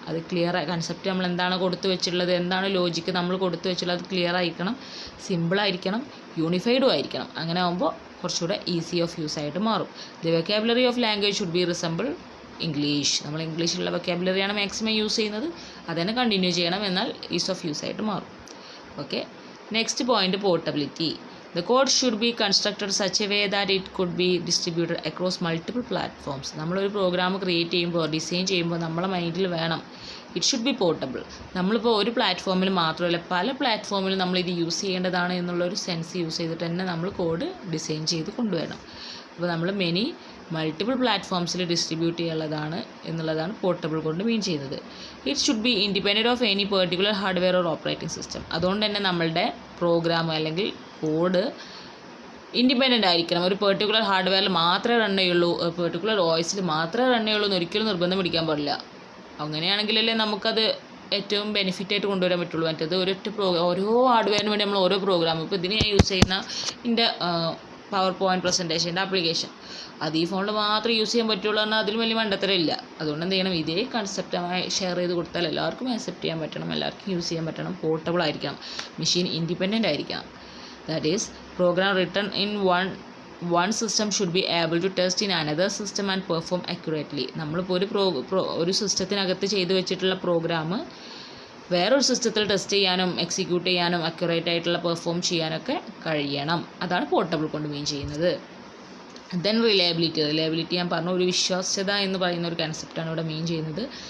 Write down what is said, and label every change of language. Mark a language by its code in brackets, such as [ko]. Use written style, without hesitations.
[ml] അത് clear concept നമ്മൾ എന്താണ് കൊടുത്തു വെച്ചിട്ടുള്ളത്, എന്താണ് ലോജിക്ക് നമ്മൾ കൊടുത്തു വെച്ചിട്ടുള്ളത്, അത് ക്ലിയർ ആയിരിക്കണം, സിമ്പിളായിരിക്കണം, യൂണിഫൈഡും ആയിരിക്കണം. അങ്ങനെ ആകുമ്പോൾ കുറച്ചുകൂടെ ഈസി ഓഫ് യൂസ് ആയിട്ട് മാറും. [en] The vocabulary of language should be resemble English. [ml] നമ്മൾ ഇംഗ്ലീഷിലുള്ള വൊക്കാബുലറിയാണ് മാക്സിമം യൂസ് ചെയ്യുന്നത്, അതുതന്നെ കണ്ടിന്യൂ ചെയ്യണം, എന്നാൽ ഈസ് ഓഫ് യൂസ് ആയിട്ട് മാറും. [en] Okay, next point, portability. The code should be constructed such a way that it could be distributed across multiple platforms. [ml] നമ്മളൊരു programme create ചെയ്യുമ്പോൾ, design ചെയ്യുമ്പോൾ നമ്മളെ മൈൻഡിൽ വേണം [en] It should be portable. [ml] നമ്മളിപ്പോൾ ഒരു പ്ലാറ്റ്ഫോമിൽ മാത്രമല്ല പല പ്ലാറ്റ്ഫോമിലും നമ്മളിത് യൂസ് ചെയ്യേണ്ടതാണ് എന്നുള്ളൊരു സെൻസ് യൂസ് ചെയ്തിട്ട് തന്നെ നമ്മൾ കോഡ് ഡിസൈൻ ചെയ്ത് കൊണ്ടുവരണം. അപ്പോൾ നമ്മൾ മൾട്ടിപ്പിൾ പ്ലാറ്റ്ഫോംസിൽ ഡിസ്ട്രിബ്യൂട്ട് ചെയ്യാനുള്ളതാണ് എന്നുള്ളതാണ് പോർട്ടബിൾ കൊണ്ട് മീൻ ചെയ്യുന്നത്. [en] It should be independent of any particular hardware or operating system. [ml] അതുകൊണ്ട് തന്നെ നമ്മളുടെ പ്രോഗ്രാം അല്ലെങ്കിൽ കോഡ് ഇൻഡിപെൻഡൻ്റ് ആയിരിക്കണം. ഒരു പെർട്ടിക്കുലർ ഹാർഡ്വെയറിൽ മാത്രമേ റൺ ചെയ്യുള്ളൂ, പെർട്ടിക്കുലർ OSൽ മാത്രമേ റൺ ചെയ്യുള്ളൂ എന്ന് ഒരിക്കലും നിർബന്ധം പിടിക്കാൻ പാടില്ല. അങ്ങനെയാണെങ്കിലല്ലേ നമുക്കത് ഏറ്റവും ബെനിഫിറ്റായിട്ട് കൊണ്ടുവരാൻ പറ്റുള്ളൂ. മറ്റേത് ഓരോ ഹാർഡ്വെയറിന് വേണ്ടി നമ്മൾ ഓരോ പ്രോഗ്രാം, ഇപ്പോൾ ഇതിന് ഞാൻ യൂസ് ചെയ്യുന്ന എൻ്റെ പവർ പോയിൻറ്റ് പ്രസൻറ്റേഷൻ്റെ ആപ്ലിക്കേഷൻ അത് ഈ ഫോണിൽ മാത്രമേ യൂസ് ചെയ്യാൻ പറ്റുള്ളൂ എന്നാൽ അതിലും വലിയ മണ്ടത്തരമില്ല. അതുകൊണ്ട് എന്ത് ചെയ്യണം, ഇതേ കൺസെപ്റ്റായി ഷെയർ ചെയ്ത് കൊടുത്താൽ എല്ലാവർക്കും ആക്സെപ്റ്റ് ചെയ്യാൻ പറ്റണം, എല്ലാവർക്കും യൂസ് ചെയ്യാൻ പറ്റണം, പോർട്ടബിൾ ആയിരിക്കണം, മെഷീൻ ഇൻഡിപെൻഡൻ്റ് ആയിരിക്കണം. [en] That is program written in one system should be able to test in another system and perform accurately. [ml] നമ്മളിപ്പോൾ ഒരു സിസ്റ്റത്തിനകത്ത് ചെയ്തു വെച്ചിട്ടുള്ള പ്രോഗ്രാം വേറൊരു സിസ്റ്റത്തിൽ ടെസ്റ്റ് ചെയ്യാനും എക്സിക്യൂട്ട് ചെയ്യാനും അക്യുറേറ്റ് ആയിട്ടുള്ള പെർഫോം ചെയ്യാനൊക്കെ കഴിയണം. അതാണ് പോർട്ടബിൾ കൊണ്ട് മീൻ ചെയ്യുന്നത്. ദെൻ റിലയബിലിറ്റി ഞാൻ പറഞ്ഞു, ഒരു വിശ്വാസ്യത എന്ന് പറയുന്ന ഒരു കൺസെപ്റ്റാണ് ഇവിടെ മീൻ ചെയ്യുന്നത്.